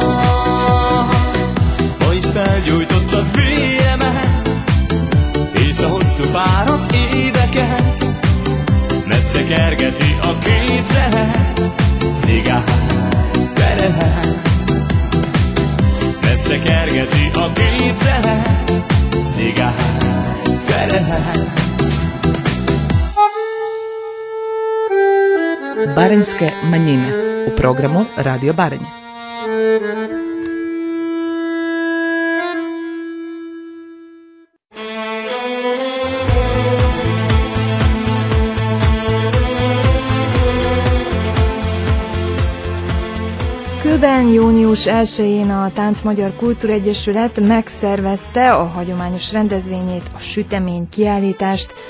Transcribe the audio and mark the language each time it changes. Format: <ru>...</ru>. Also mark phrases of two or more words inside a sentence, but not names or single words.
<hu>Ma is felgyújtott a féljemet, és a hosszú fáradt éveket messze kergeti a képzelet, cigán szerelem. Messze kergeti a képzelet, cigán szerelem.</hu> <hr>Baranjske manjine u programu Radio Baranje.</hr> <hu>Kőben június 1-én a Tánc Magyar Kultúregyesület megszervezte a hagyományos rendezvényét, a sütemény kiállítást.</hu>